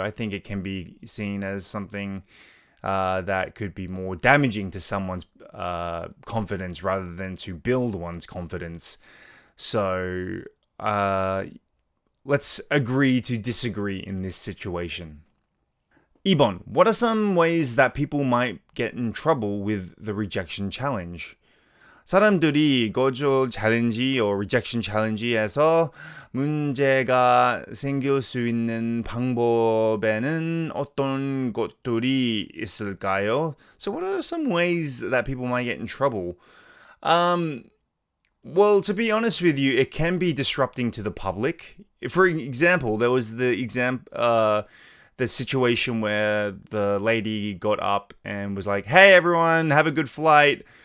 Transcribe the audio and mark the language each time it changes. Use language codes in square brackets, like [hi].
[en] I think it can be seen as something that could be more damaging to someone's confidence rather than to build one's confidence. So let's agree to disagree in this situation. [ko] 2번. [en] What are some ways that people might get in trouble with the rejection challenge? [ko] 사람들이 거절 챌린지 [en] or rejection challenge [ko] 에서 문제가 생길 수 있는 방법에는 어떤 것들이 있을까요? [en] So what are some ways that people might get in trouble? Well, to be honest with you, it can be disrupting to the public. For example, there was the situation where the lady got up and was like, "Hey everyone, have a good flight."